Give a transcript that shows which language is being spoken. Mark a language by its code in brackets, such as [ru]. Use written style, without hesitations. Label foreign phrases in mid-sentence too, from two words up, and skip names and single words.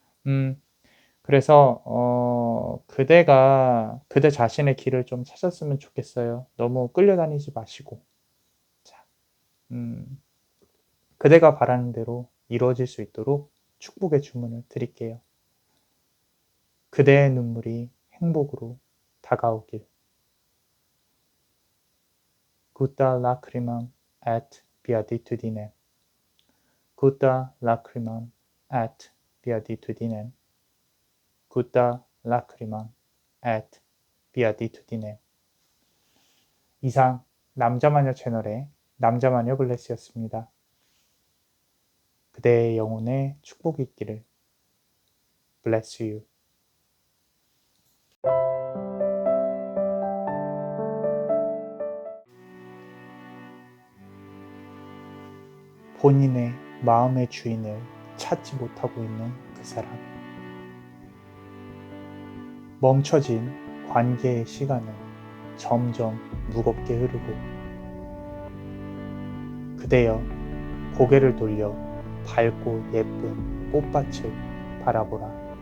[ko] 그래서 그대가 그대 자신의 길을 좀 찾았으면 좋겠어요. 너무 끌려다니지 마시고. 자, 음, 그대가 바라는 대로 이루어질 수 있도록 축복의 주문을 드릴게요. 그대의 눈물이 행복으로 다가오길. [la] Gutta lacrimam et beatitudinem. Gutta lacrimam et beatitudinem. Gutta lacrimam et beatitudinem. [ko] 이상 남자마녀 채널의 남자마녀 블레스였습니다. 그대의 영혼에 축복이 있기를. [en] Bless you. [ko] 본인의 마음의 주인을 찾지 못하고 있는 그 사람. 멈춰진 관계의 시간은 점점 무겁게 흐르고, 그대여 고개를 돌려 밝고 예쁜 꽃밭을 바라보라.